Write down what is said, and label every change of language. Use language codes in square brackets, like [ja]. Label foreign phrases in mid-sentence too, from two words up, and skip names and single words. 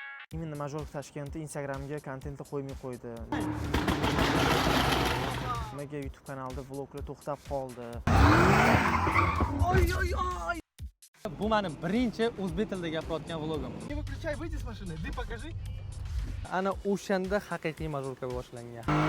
[uz] Именно Majorka Tashkent Instagramga kontentni qo'ymay qo'ydi. Nimaga YouTube kanalida vloglar to'xtab qoldi? Bu mening birinchi o'zbek tilida gapirayotgan vlogim. [ru] Не выключай, выйди с машины, ты покажи. [uz] Ana o'shanda haqiqiy Majorka boshlangan.